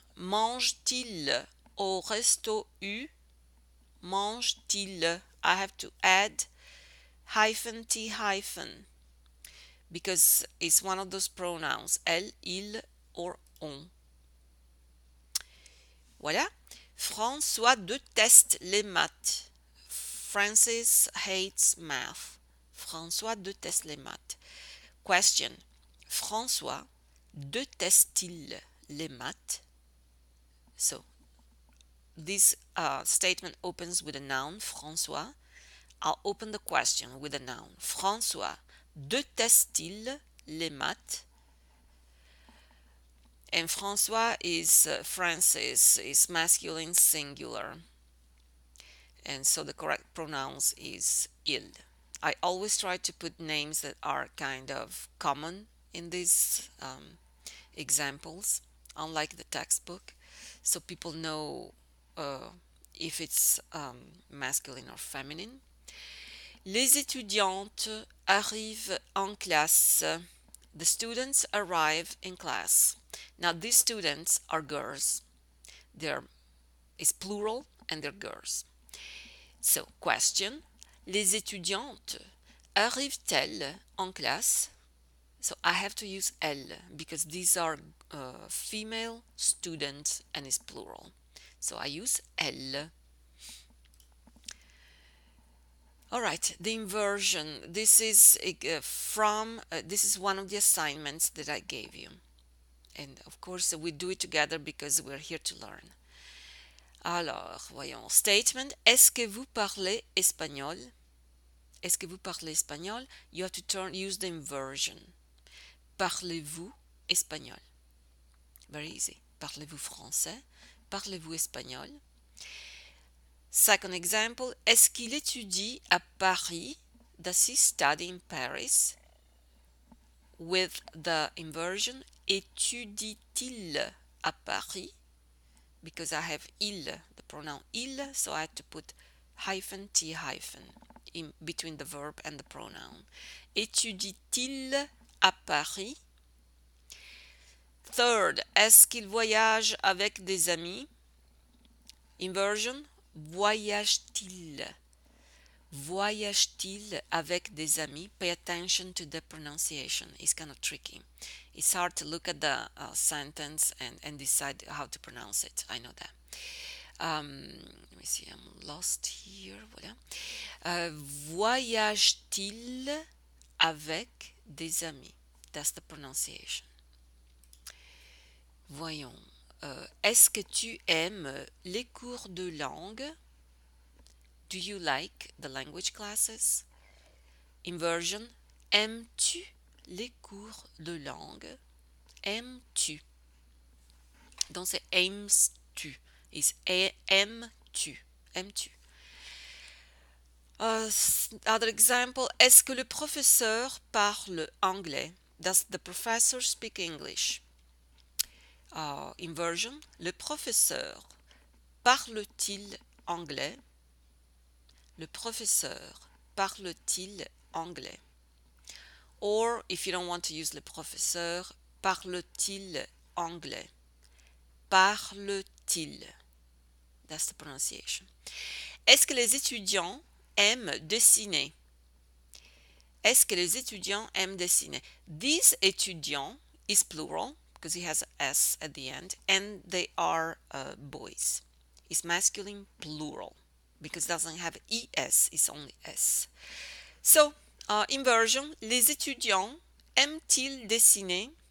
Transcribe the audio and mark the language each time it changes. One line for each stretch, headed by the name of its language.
French: Mange-t-il au resto U? Mange-t-il?
English: I have to add hyphen T hyphen because it's one of those pronouns, elle, il, or on.
French: Voilà. François déteste les maths.
English: Francis hates math.
French: François déteste les maths.
English: Question.
French: François déteste-t-il les maths?
English: So, this statement opens with a noun, François. I'll open the question with a noun. François déteste-t-il les maths? And François is Francis is masculine singular. And so the correct pronouns is il. I always try to put names that are kind of common in these examples, unlike the textbook, so people know if it's masculine or feminine.
French: Les étudiantes arrivent en classe.
English: The students arrive in class. Now these students are girls. It's plural and they're girls. So, question.
French: Les étudiantes arrivent-elles en classe?
English: So I have to use elle because these are female students and it's plural. So I use elle. All right, the inversion. This is this is one of the assignments that I gave you. And of course, we do it together because we're here to learn.
French: Alors, voyons.
English: Statement.
French: Est-ce que vous parlez espagnol? Est-ce que vous parlez espagnol?
English: You have to use the inversion.
French: Parlez-vous espagnol?
English: Very easy.
French: Parlez-vous français? Parlez-vous espagnol?
English: Second example.
French: Est-ce qu'il étudie à Paris?
English: Does he study in Paris? With the inversion.
French: Étudie-t-il à Paris?
English: Because I have il, the pronoun il, so I had to put hyphen T hyphen in between the verb and the pronoun.
French: Étudie-t-il à Paris?
English: Third,
French: est-ce qu'il voyage avec des amis? Inversion, voyage-t-il? Voyage-t-il avec des amis?
English: Pay attention to the pronunciation, it's kind of tricky. It's hard to look at the sentence and decide how to pronounce it. I know that. Let me see, I'm lost here. Voilà.
French: Voyage-t-il avec des amis?
English: That's the pronunciation.
French: Voyons. Est-ce que tu aimes les cours de langue?
English: Do you like the language classes? Inversion.
French: Aimes-tu les cours de langue? Aimes-tu? Donc c'est aimes-tu.
English: It's aimes-tu.
French: Aimes-tu?
English: Other example.
French: Est-ce que le professeur parle anglais?
English: Does the professor speak English? Inversion.
French: Le professeur parle-t-il anglais? Le professeur parle-t-il anglais?
English: Or, if you don't want to use le professeur,
French: parle-t-il anglais? Parle-t-il?
English: That's the pronunciation.
French: Est-ce que les étudiants aiment dessiner? Est-ce que les étudiants aiment dessiner?
English: These étudiants is plural because it has a S at the end, and they are boys. It's masculine plural because it doesn't have ES, it's only S. So,
French: inversion, les étudiants aiment-ils dessiner?